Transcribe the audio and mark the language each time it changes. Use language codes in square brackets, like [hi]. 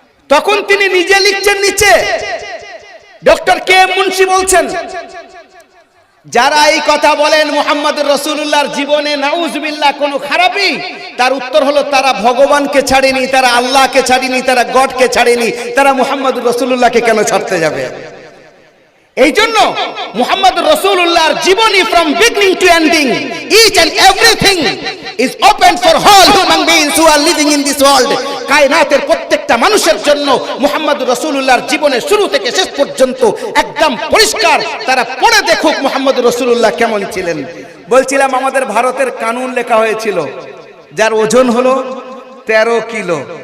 [bn] তখন তিনি নিজে লিখছেন নিচে, ডক্টর কে এম মুন্সি বলছেন, যারা এই কথা বলেন মুহাম্মদুর রাসূলুল্লাহর জীবনে নাউজুবিল্লাহ কোনো খারাপই, তার উত্তর হলো তারা ভগবানকে ছাড়েনি, তারা আল্লাহকে ছাড়েনি, তারা গডকে ছাড়েনি, তারা মুহাম্মদুর রাসূলুল্লাহকে কেন ছাড়তে যাবে? এই জন্য মুহাম্মদুর রাসূলুল্লাহর জীবনী [en] from beginning to ending, each and everything is open for all human beings who are living in this world. [bn] কায়নাতের প্রত্যেকটা মানুষের জন্য মুহাম্মদুর রাসূলুল্লাহর জীবনের শুরু থেকে শেষ পর্যন্ত একদম পরিষ্কার। তারা পড়ে দেখুক মুহাম্মদুর রাসূলুল্লাহ কেমন ছিলেন। বলছিলাম আমাদের ভারতের কানুন লেখা হয়েছিল, যার ওজন হলো 13 কিলো।